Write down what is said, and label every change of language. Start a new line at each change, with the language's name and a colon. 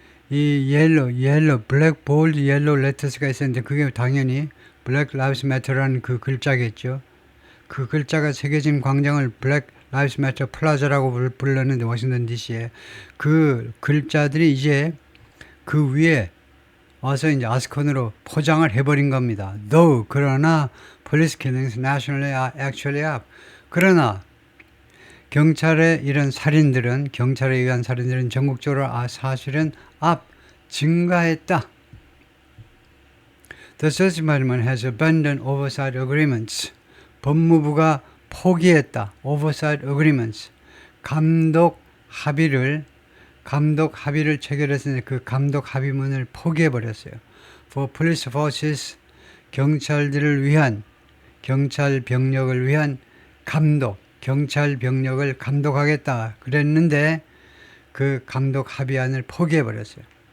Korean: 이 옐로, 블랙 볼드 옐로 레터스가 있었는데 그게 당연히 블랙 라이브스 매터라는 그 글자겠죠. 그 글자가 새겨진 광장을 블랙 라이브스 매터 플라자라고 불렀는데 워싱턴 DC에 그 글자들이 이제 그 위에 와서 이제 아스콘으로 포장을 해버린 겁니다.
English: Though, 그러나 police killings nationally are actually up.
Korean: 그러나 경찰의 이런 살인들은, 경찰에 의한 살인들은 전국적으로 사실은 up, 증가했다.
English: The Justice Department has abandoned oversight agreements.
Korean: 법무부가 포기했다. oversight agreements. 감독 합의를 체결했으니 그 감독 합의문을 포기해버렸어요.
English: For police forces,
Korean: 경찰들을 위한, 경찰 병력을 위한 감독, 경찰 병력을 감독하겠다 그랬는데 그 감독 합의안을 포기해버렸어요.